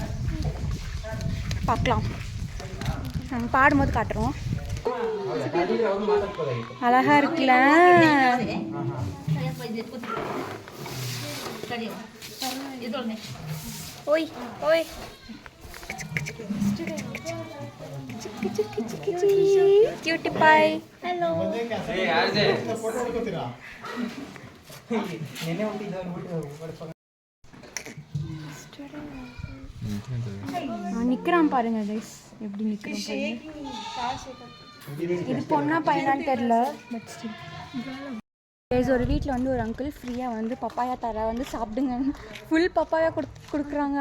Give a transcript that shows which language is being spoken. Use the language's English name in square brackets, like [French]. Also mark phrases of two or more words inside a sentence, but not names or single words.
[Tamil] பார்க்கலாம், நாங்கள் பாடும்போது காட்டுறோம். அழகா இருக்குல்ல? ஓய் ஓய் [English] cutie pie. [Tamil] ಹಲೋ. நிற்கிறான் பாருங்க கைஸ், எப்படி நிற்கிறான் பாருங்க. இது பொண்ணா பையனான்னு தெரில, [English] but still [Tamil] ஒரு வீட்டில் வந்து ஒரு அங்கிள் ஃப்ரீயாக வந்து பப்பாயா தர வந்து சாப்பிடுங்க, [English] full papaya [Tamil] கொடுக்குறாங்க.